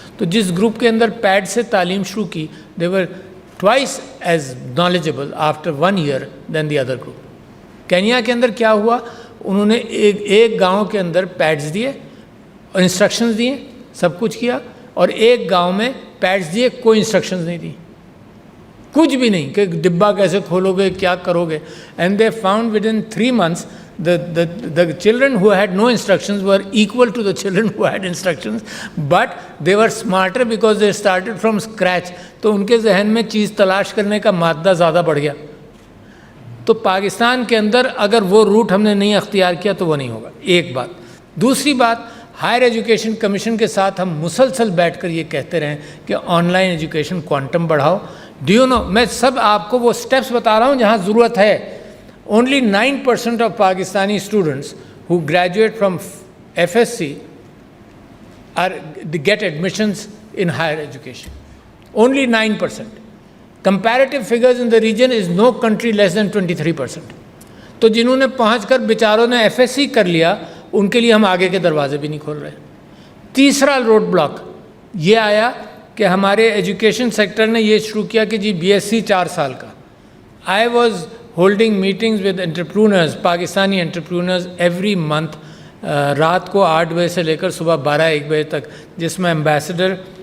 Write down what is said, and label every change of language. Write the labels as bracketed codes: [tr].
[ur] تو جس گروپ کے اندر پیڈ سے تعلیم شروع کی, [en] They were twice as knowledgeable after 1 year then the other group. [ur] Kenya کے اندر کیا ہوا, انہوں نے ایک گاؤں کے اندر پیڈز دیے, انسٹرکشنز دیے, سب کچھ کیا, اور ایک گاؤں میں پیڈز دیے, کوئی انسٹرکشنز نہیں دی, کچھ بھی نہیں کہ ڈبہ کیسے کھولو گے, کیا کرو گے. [en] And they found within 3 months the children who had no instructions were equal to the children who had instructions, but they were smarter because they started from scratch. [ur] تو ان کے ذہن میں چیز تلاش کرنے کا مادہ زیادہ بڑھ گیا. تو پاکستان کے اندر اگر وہ روٹ ہم نے نہیں اختیار کیا تو وہ نہیں ہوگا. ایک بات. دوسری بات, ہائر ایجوکیشن کمیشن کے ساتھ ہم مسلسل بیٹھ کر یہ کہتے رہیں کہ آن لائن ایجوکیشن کوانٹم بڑھاؤ. [en] do you know, [ur] میں سب آپ کو وہ اسٹیپس بتا رہا ہوں جہاں ضرورت ہے. [en] Only 9% of Pakistani students who graduate from FSC get admissions in higher education. Only 9%. Comparative figures in the region is no country less than 23%. [ur] تو جنہوں نے پہنچ کر بیچاروں نے FSC کر لیا, ان کے لیے ہم آگے کے دروازے بھی نہیں کھول رہے. تیسرا روڈ بلاک یہ آیا کہ ہمارے ایجوکیشن سیکٹر نے یہ شروع کیا کہ جی BSc 4 سال کا. [en] I was holding meetings with entrepreneurs, [ur] Pakistani انٹرپرونرز every month, رات کو 8 بجے سے لے کر صبح 12-1 بجے تک, جس میں ایمبیسڈر